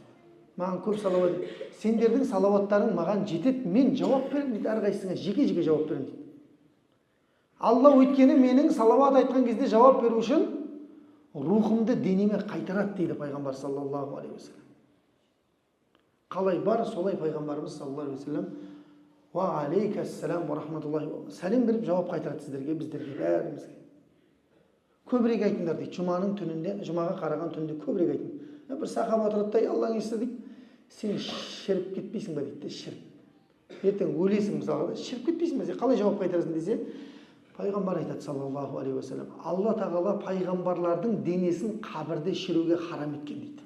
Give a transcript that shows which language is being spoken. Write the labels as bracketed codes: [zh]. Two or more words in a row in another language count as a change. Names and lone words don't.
[kk] Маған көп салауат, сендердің салауаттарың маған жетеді, мен жауап беремін дейді, әрқайсысыңа жеке-жеке жауап беремін дейді. Алла өйткені менің салауат айтқан кезде жауап беру үшін рухымды денеме қайтарады дейді пайғамбар [ar] صلى الله عليه وسلم. [kk] Қалай бар, солай пайғамбарымыз [ar] صلى الله عليه وسلم وعليكم السلام ورحمة الله [kk] сәлем беріп жауап қайтарады сіздерге, біздерге, бәрімізге. Көбірек айтыңдар дейді, жұманың түнінде, жұмаға қараған түнде көбірек айтың. Бір сахаба отырады да, Алланың есі дейді, сен шіріп кетпейсің ба дейді, шіріп. Ертең өлесің мысалға, шіріп кетпейсің ба, қалай жауап қайтарасың десе, пайғамбар айтады [ar] صلى الله عليه وسلم, [kk] Алла тағала пайғамбарлардың денесін қабірде шіруге харам еткен дейді.